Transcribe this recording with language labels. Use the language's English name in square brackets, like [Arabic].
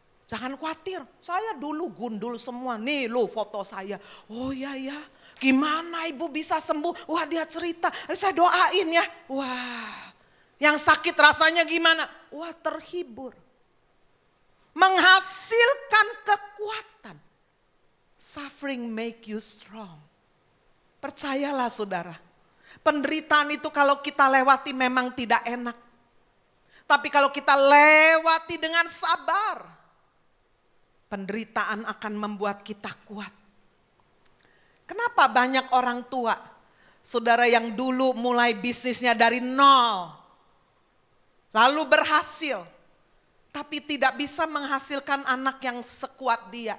[Indonesian] Jangan khawatir, saya dulu gundul semua. Nih lo foto saya. Oh iya ya, gimana ibu bisa sembuh? Wah dia cerita, saya doain ya. Wah, yang sakit rasanya gimana? Wah terhibur. Menghasilkan kekuatan. [English] Suffering make you strong. [Indonesian] Percayalah saudara. Penderitaan itu kalau kita lewati memang tidak enak. Tapi kalau kita lewati dengan sabar, penderitaan akan membuat kita kuat. Kenapa banyak orang tua, saudara yang dulu mulai bisnisnya dari nol, lalu berhasil, tapi tidak bisa menghasilkan anak yang sekuat dia.